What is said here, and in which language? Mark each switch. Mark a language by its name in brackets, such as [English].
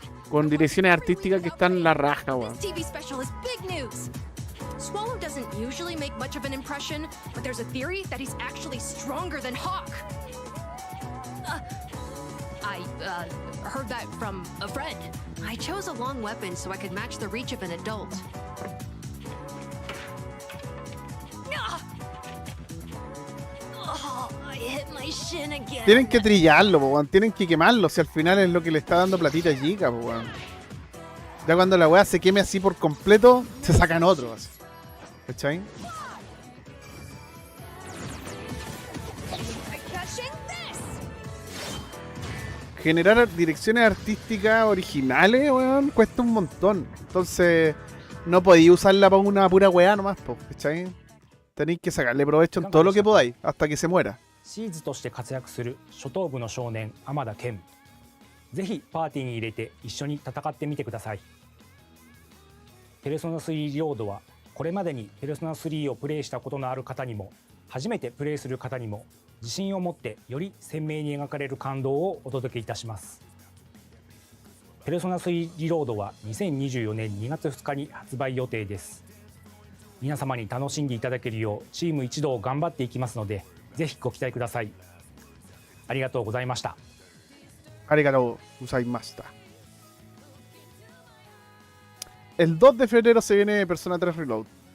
[Spanish] Con direcciones artísticas que están en la raja, weón. [English] TV special is big news. Swallow doesn't usually make much of an impression, but there's a theory that he's actually stronger than Hawk. I heard that from a friend. I chose a long weapon so I could match the reach of an adult. Oh, I hit my shin again. [Spanish] Tienen que trillarlo, weón. Tienen que quemarlo. Si al final es lo que le está dando platita a Giga, weón. Ya cuando la weá se queme así por completo, se sacan otro. Así. ¿Cachai? Generar direcciones artísticas originales, weón, cuesta un montón. Entonces, no podéis usarla para una pura weá nomás, ¿cachai? Tenéis que sacarle provecho en todo lo que podáis, hasta que se muera. [Japanese] シーズとして活躍する初等部の少年天田健。ぜひパーティーに入れて一緒に戦ってみてください。ペルソナ3リロードはこれまでにペルソナ3をプレイしたことのある方にも初めてプレイする方にも自信を持ってより鮮明に描かれる感動をお届けいたします。ペルソナ3リロードは2024年2月2日に発売予定です。皆様に楽しんでいただけるようチーム一同頑張っていきますのでぜひご期待ください。ありがとうございました。 Arigatou gozaimashita. [Spanish] El 2 de febrero se viene Persona 3 Reload.